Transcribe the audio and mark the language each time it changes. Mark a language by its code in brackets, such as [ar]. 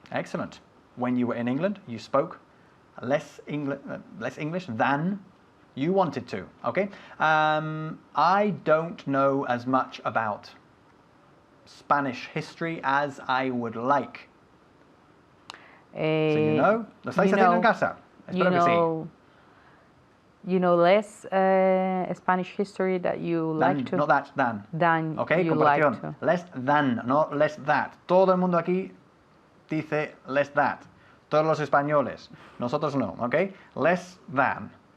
[en] Excellent. When you were in England, you spoke less English than you wanted to. Okay. I don't know as much about Spanish history as I would like. So you know, [es] lo estáis haciendo en casa. Espero que sí. [en] You know less Spanish history that you like to. Not that, than. Than Okay, you [es] comparación. [en] like to. Less than, not less that. [es] Todo el mundo aquí dice less that. Todos los españoles. Nosotros no, [en] okay? Less than.